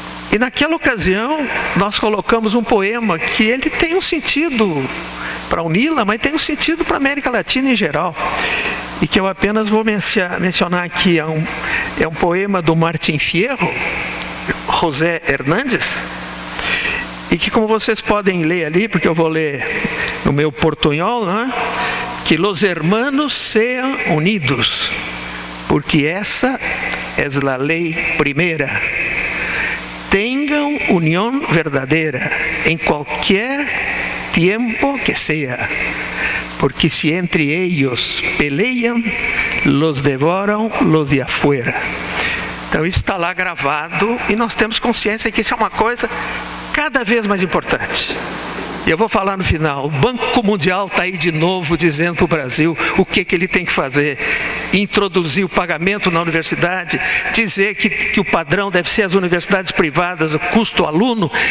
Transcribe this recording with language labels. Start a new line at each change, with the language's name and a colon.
Portuguese: E naquela ocasião nós colocamos um poema que ele tem um sentido para a UNILA, mas tem um sentido para a América Latina em geral, e que eu apenas vou mencionar aqui. É um poema do Martín Fierro, José Hernández, e que, como vocês podem ler ali, porque eu vou ler no meu portunhol, né?
Spanish: Que los hermanos sean unidos, porque essa es la ley primera. Tengan unión verdadera en cualquier tiempo que sea, porque si entre ellos pelean, los devoram los de afuera.
Portuguese: Então isso está lá gravado e nós temos consciência que isso é uma coisa cada vez mais importante. E eu vou falar no final, o Banco Mundial está aí de novo dizendo para o Brasil o que ele tem que fazer. Introduzir o pagamento na universidade, dizer que o padrão deve ser as universidades privadas, o custo aluno.